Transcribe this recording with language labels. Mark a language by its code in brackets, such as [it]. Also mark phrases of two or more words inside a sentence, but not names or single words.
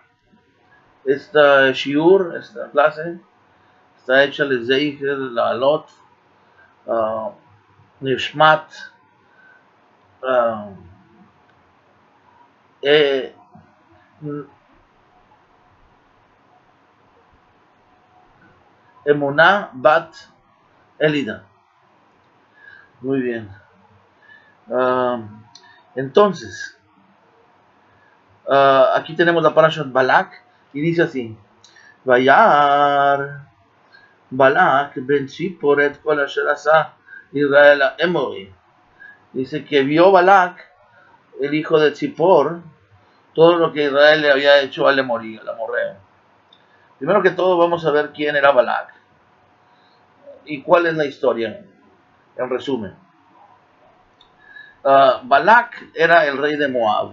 [es] Esta shiur, esta clase, está hecha [he] לזכר, לעילוי, נשמת, [es] Emuná Bat Elida. Muy bien. Entonces, aquí tenemos la Parashat Balak y dice así: [he] וירא בלק בן צפור את כל אשר עשה ישראל אמרי. [es] Dice que vio Balak, el hijo de Tzipor, todo lo que Israel le había hecho al Emorí, al amorreo. Primero que todo vamos a ver quién era Balak y cuál es la historia, en resumen. Balak era el rey de Moab.